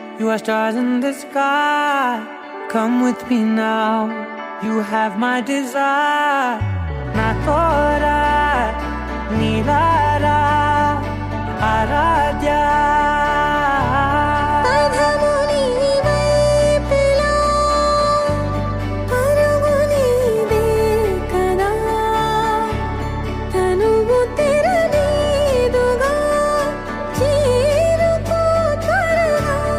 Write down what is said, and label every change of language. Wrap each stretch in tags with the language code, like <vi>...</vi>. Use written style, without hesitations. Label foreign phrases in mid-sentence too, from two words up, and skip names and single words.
<en>are stars in the sky. Come with me now. You have my desire. Na tora nilara aradya.</en> <te>పదము నీ వైపులా పరుగు నీదే కదా తనువు తెరనీదుగా చేరుకో త్వరగా</te>